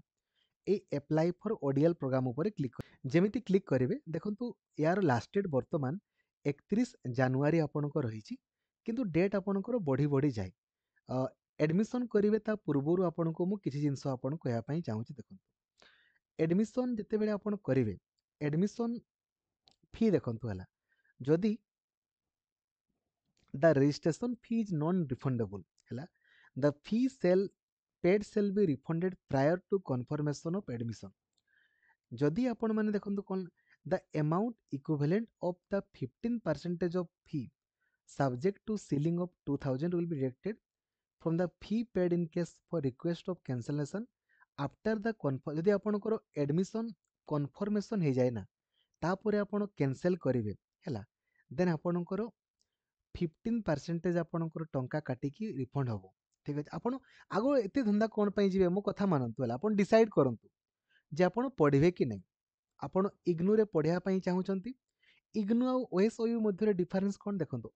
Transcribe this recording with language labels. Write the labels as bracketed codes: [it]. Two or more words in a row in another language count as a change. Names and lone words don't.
[or] এই [en] apply for ODL program [or] ଉପରେ କ୍ଲିକ୍ ଯେମିତି କ୍ଲିକ୍ କରିବେ ଦେଖନ୍ତୁ ୟାର [en] last date [or] ବର୍ତ୍ତମାନ 31 ଜାନୁଆରୀ ଆପଣଙ୍କ ରହିଛି, କିନ୍ତୁ ଡେଟ୍ ଆପଣଙ୍କର ବଢ଼ି ବଢ଼ି ଯାଏ। ଆଡ଼ମିସନ୍ କରିବେ ତା ପୂର୍ବରୁ ଆପଣଙ୍କୁ ମୁଁ କିଛି ଜିନିଷ ଆପଣ କହିବା ପାଇଁ ଚାହୁଁଛି। ଦେଖନ୍ତୁ ଆଡ଼ମିସନ୍ ଯେତେବେଳେ ଆପଣ କରିବେ ଆଡ଼ମିସନ୍ ଫି ଦେଖନ୍ତୁ ହେଲା, ଯଦି [en] the registration fee is non-refundable ହେଲା, the fee shall paid shall be refunded prior to confirmation of admission। [or] ଯଦି ଆପଣ ମାନେ ଦେଖନ୍ତୁ କ'ଣ, [en] the amount equivalent of the 15% of fee subject to ceiling of 2000 will be deducted from the fee paid in case for request of cancellation after the [or] ଯଦି ଆପଣଙ୍କର [en] admission confirmation [or] ହେଇଯାଏ ନା ତାପରେ ଆପଣ କ୍ୟାନସେଲ୍ କରିବେ ହେଲା, ଦେନ୍ ଆପଣଙ୍କର 15% ଆପଣଙ୍କର ଟଙ୍କା କାଟିକି ରିଫଣ୍ଡ ହେବ। ଠିକ୍ ଅଛି, ଆପଣ ଆଗ ଏତେ ଧନ୍ଦା କ'ଣ ପାଇଁ ଯିବେ, ମୋ କଥା ମାନନ୍ତୁ ହେଲା, ଆପଣ ଡିସାଇଡ୍ କରନ୍ତୁ ଯେ ଆପଣ ପଢ଼ିବେ କି ନାହିଁ। ଆପଣ ଇଗ୍ନୁରେ ପଢ଼ିବା ପାଇଁ ଚାହୁଁଛନ୍ତି, ଇଗ୍ନୁ ଆଉ ଓଏସ୍ଓୟୁ ମଧ୍ୟରେ ଡିଫରେନ୍ସ କ'ଣ ଦେଖନ୍ତୁ।